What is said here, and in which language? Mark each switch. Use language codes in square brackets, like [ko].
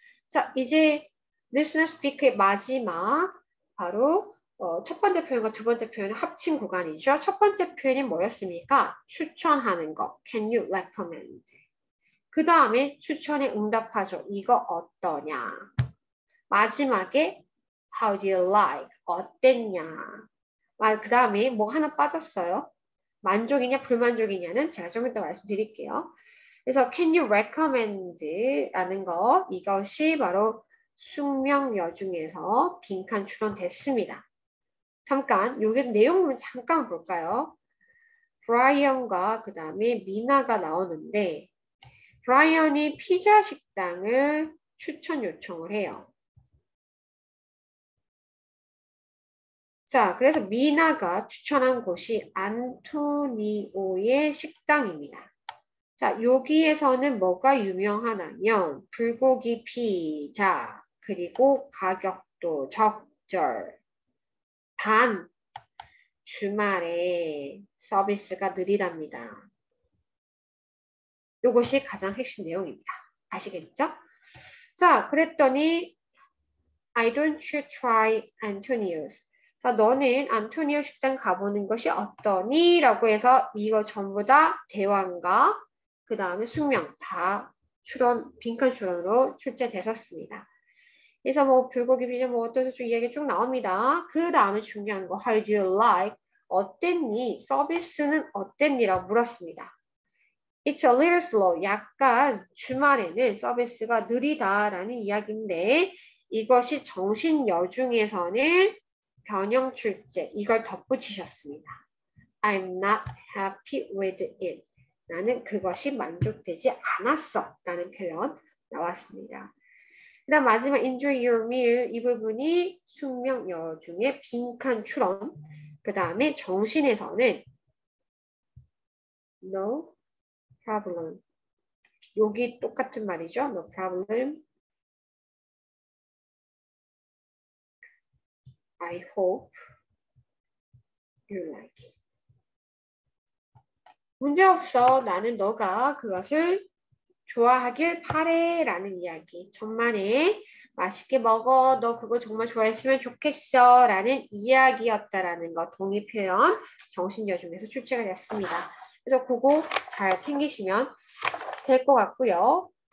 [ko] 자, 이제 Listen and Speak의 마지막 바로 첫 번째 표현과 두 번째 표현은 합친 구간이죠. 첫 번째 표현이 뭐였습니까? 추천하는 거. [en] Can you recommend? [ko] 그 다음에 추천에 응답하죠. 이거 어떠냐? 마지막에 [en] How do you like? [ko] 어땠냐? 그 다음에 뭐 하나 빠졌어요. 만족이냐 불만족이냐는 제가 좀 이따 말씀드릴게요. 그래서 [en] Can you recommend? [ko] 라는 거 이것이 바로 숙명여 중에서 빈칸 추론됐습니다. 잠깐 여기서 내용 부분 잠깐 볼까요? 브라이언과 그 다음에 미나가 나오는데 브라이언이 피자 식당을 추천 요청을 해요. 자, 그래서 미나가 추천한 곳이 안토니오의 식당입니다. 자, 여기에서는 뭐가 유명하냐면 불고기 피자, 그리고 가격도 적절, 단 주말에 서비스가 느리답니다. 이것이 가장 핵심 내용입니다. 아시겠죠? 자, 그랬더니 [en] I don't you try Antonio's. [ko] 자, 너는 안토니오 식당 가보는 것이 어떠니? 라고 해서 이거 전부 다 대왕과 그 다음에 숙명 다 빈칸 추론으로 출제됐었습니다. 그래서 뭐 불고기 비벼 뭐 어떠셔 이야기 쭉 나옵니다. 그 다음에 중요한 거 [en] How do you like? [ko] 어땠니? 서비스는 어땠니? 라고 물었습니다. [en] It's a little slow. [ko] 약간 주말에는 서비스가 느리다라는 이야기인데 이것이 정신여 중에서는 변형 출제 이걸 덧붙이셨습니다. [en] I'm not happy with it. [ko] 나는 그것이 만족되지 않았어 라는 표현 나왔습니다. 그 다음 마지막 [en] enjoy your meal [ko] 이 부분이 숙명여 중에 빈칸 추론 그 다음에 정신에서는 [en] no problem [ko] 여기 똑같은 말이죠. [en] no problem I hope you like it. [ko] 문제없어. 나는 너가 그것을 좋아하길 바래 라는 이야기. 천만에 맛있게 먹어. 너 그거 정말 좋아했으면 좋겠어 라는 이야기였다라는 거. 동의 표현 정신여 중에서 출제가 됐습니다. 그래서 그거 잘 챙기시면 될 것 같고요.